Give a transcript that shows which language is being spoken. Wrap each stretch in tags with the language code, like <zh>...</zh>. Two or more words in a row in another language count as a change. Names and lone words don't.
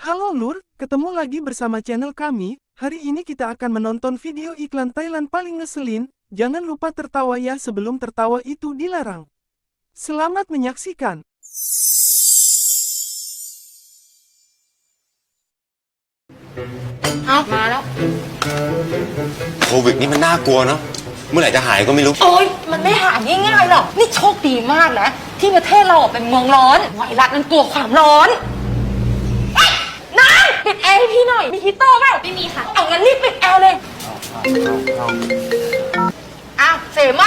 <id>Halo Lur, ketemu lagi bersama channel kami. Hari ini kita akan menonton video iklan Thailand paling ngeselin. Jangan lupa tertawa ya, sebelum tertawa itu dilarang. Selamat menyaksikan.</id> <th>เอามาแล้ว โควิดนี่มันน่ากลัวเนาะเมื่อไหร่จะหายก็ไม่รู้ โอ๊ยมันไม่หายง่ายๆหรอกนี่โชคดีมากนะที่ประเทศเราเป็นเมืองร้อนไวรัสมันกลัวความร้อนเอ๊ะนายปิดแอร์ให้พี่หน่อยมีฮีตเตอร์เปล่าไม่มีค่ะเอางั้นรีบปิดแอร์เลยอ้าวเสมา</th>